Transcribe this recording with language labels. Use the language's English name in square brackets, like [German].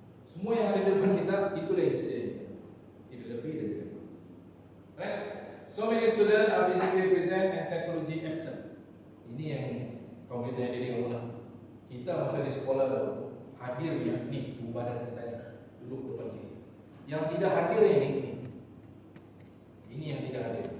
[Malay] Semua yang ada di depan kita itulah yang sedia. Tidak lebih dari itu. [English] Right? So many students are physically present and psychology absent. [Malay] Ini yang kau lihat dari diri kamu lah. Kita masa di sekolah dulu hadirnya nih tubuh badan kita ni duduk depan sini. Yang tidak hadir ini yang tidak hadir.